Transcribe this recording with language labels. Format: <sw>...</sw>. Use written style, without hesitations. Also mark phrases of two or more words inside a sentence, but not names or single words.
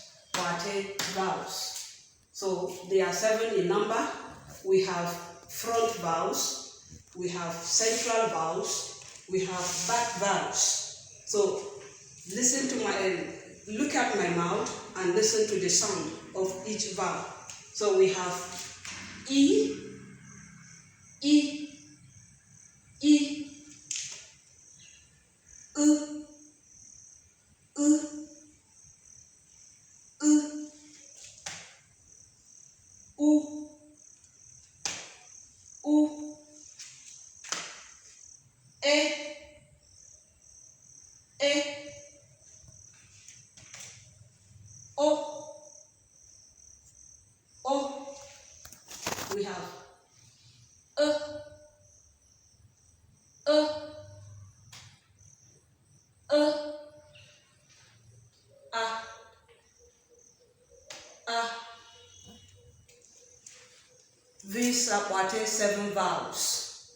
<en>Bwaatye vowels. So they are 7 in number. We have front vowels, we have central vowels, we have back vowels. So look at my mouth and listen to the sound of each vowel. So we have E, E, E, U, U, U, U, U, E, E, O, O. We have These are Bwaatye 7 vowels.</en>